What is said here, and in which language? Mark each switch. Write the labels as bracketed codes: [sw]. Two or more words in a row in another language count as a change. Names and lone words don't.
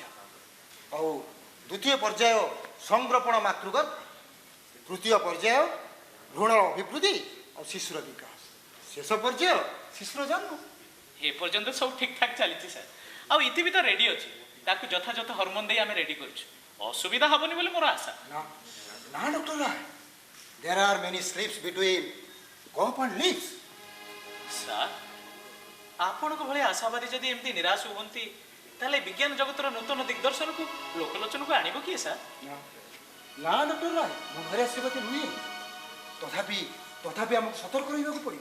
[or] ଆଉ ଦ୍ୱିତୀୟ ପର୍ଯ୍ୟାୟ ସଂରକ୍ଷଣ ମାତୃଗର୍ଭ, ତୃତୀୟ ପର୍ଯ୍ୟାୟ ଭ୍ରୂଣର ଅଭିବୃଦ୍ଧି ଆଉ ଶିଶୁର ବିକାଶ, ଶେଷ ପର୍ଯ୍ୟାୟ ଶିଶୁର ଜନ୍ମ। ଏପର୍ଯ୍ୟନ୍ତ ସବୁ ଠିକ୍ ଠାକ୍ ଚାଲିଛି ସାର୍। ଆଉ ଇତି ବି ତ ରେଡି ଅଛି, ତାକୁ ଯଥାଯଥ ହରମୋନ ଦେଇ ଆମେ ରେଡି କରୁଛୁ। ଅସୁବିଧା ହବନି ବୋଲି ମୋର ଆଶା। ନା ଡକ୍ଟର ରାୟ, [en] there are many slips between cup and lips. [or] ସାର୍, ଆପଣଙ୍କ ଭଳି ଆଶାବାଦୀ ଯଦି ଏମିତି ନିରାଶ ହୁଅନ୍ତି ତାହେଲେ ବିଜ୍ଞାନ ଜଗତର ନୂତନ ଦିଗ୍ଦର୍ଶନକୁ ଲୋକଲୋଚନକୁ ଆଣିବ କିଏ ସାର୍? ନା ଡକ୍ଟର ରାୟ, ମୋ ଘରେ ଆସିବା କଥା ନୁହେଁ। ତଥାପି ଆମକୁ ସତର୍କ ରହିବାକୁ ପଡ଼ିବ।